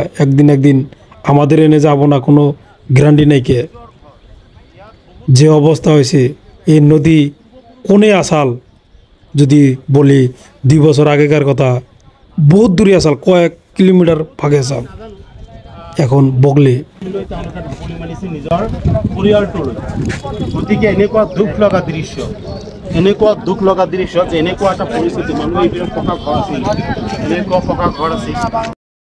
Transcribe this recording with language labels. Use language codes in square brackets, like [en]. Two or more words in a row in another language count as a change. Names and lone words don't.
[bn] একদিন আমাদের এনে যাবো না, কোনো গ্যারান্টি নেই কে। যে অবস্থা হয়েছে এই নদী কোনে আসাল, যদি বলি 2 বছর আগেকার কথা, বহুত দূরে আসাল, কয়েক কিলোমিটার ফাঁকে আসাল। এখন বগলে [as] গতিকে এনেকুৱা দুখ লগা দৃশ্য, যে এনেকুৱা এটা পৰিস্থিতি। মানুহ পকা ঘৰ আছিল, এনেকুৱা পকা ঘৰ আছিল।